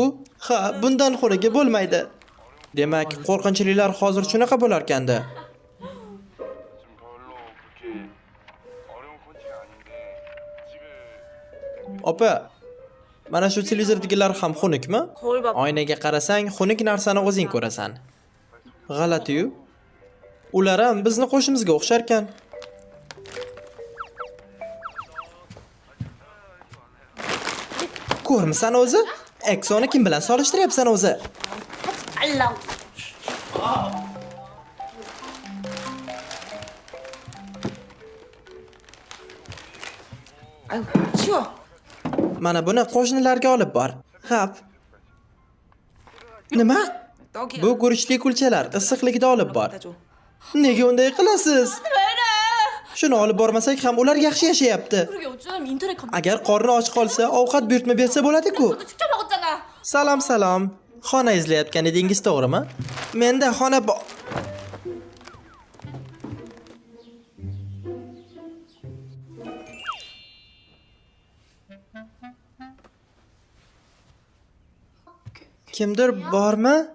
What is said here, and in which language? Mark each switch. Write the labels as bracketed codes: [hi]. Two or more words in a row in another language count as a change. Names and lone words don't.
[uz] Ha, bundan xunugi bo'lmaydi. Demak, qo'rqinchlilar hozir shunaqa bo'lar ekanda. Opa, mana shu televizordagilar ham xunukmi? [ko] 거울 봐. [uz] Oynaga qarasang, xunuk narsani o'zing ko'rasan. G'alati-yu. Ular ham bizni qo'shimizga o'xshar ekan. Ko'rmisan o'zi? Eksoni kim bilan solishtiryapsan o'zi? [ko] 알람. 아유, 치워. [uz] Mana buni qo'shnilarga olib bor. Xap. Nima? [ko] 떡이야. [uz] Bu guruchli kulchalar issiqlikda olib bor. [ko] 갖다 줘. [uz] Nega unday qilasiz? Shuni olib bormasak ham ular yaxshi yashayapti. [ko] 그리고 요즘 인터넷 검색 [uz] Agar qorni och qolsa, ovqat buyurtma bersa bo'ladi-ku. [ko] 직접 먹었잖아. [uz] Salom, salom. Xona izlayotgan edingiz, to'g'rimi? Menda xona bor. Kimdir bormi?